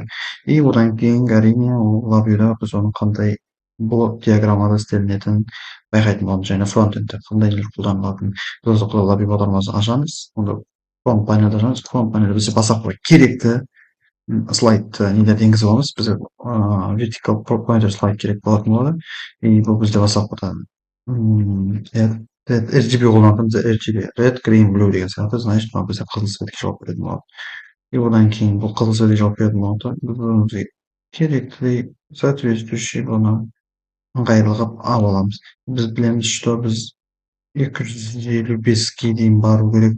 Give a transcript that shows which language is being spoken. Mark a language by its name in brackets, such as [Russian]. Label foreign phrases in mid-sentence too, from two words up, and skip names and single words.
[Kazakh] И одан кейін әрине ол лабиода біз оның қандай блок диаграммада істелінетінін байқайтын боламыз. Және фронтендте қандай нелер қолданылатынын біз лаби бағдарламасын ашамыз. Онда фронт панельді ашамыз. Фронт панельде бізде бастапқы керекті слайд нелерді енгізіп аламыз. Бізде [English] vertical pointer [Kazakh] слайд керек болатын болады. И бұл бізде бастапқыда RGB қолданатын RGB [English] red, green, blue [Kazakh] деген сияқты, значит мына бізде қызыл светке жауап беретін болады. И одан кейін бұл қызыл светке жауап беретін болғанда біз өзімізге керекті соответствующий бұны ыңғайлы қылып алып аламыз. Біз білеміз, что біз 255-ге дейін бару керек.